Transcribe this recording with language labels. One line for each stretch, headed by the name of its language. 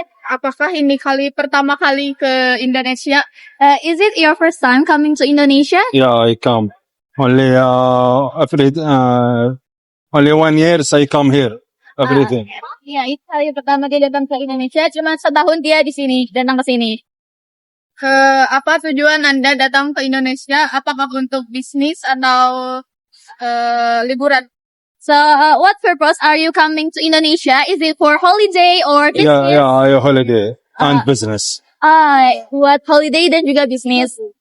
Indonesian: Apakah ini pertama kali ke Indonesia?
English: Is it your first time coming to Indonesia? Yeah, I come. Only only 1 year I come here. Everything.
Indonesian: Iya, itu kali pertama dia datang ke Indonesia. Cuma setahun dia di sini, datang ke sini. Apa tujuan Anda datang ke Indonesia? Apakah untuk bisnis atau liburan?
English: So, what purpose are you coming to Indonesia? Is it for holiday or business? Yeah, I holiday and business.
Indonesian: Buat holiday dan juga bisnis.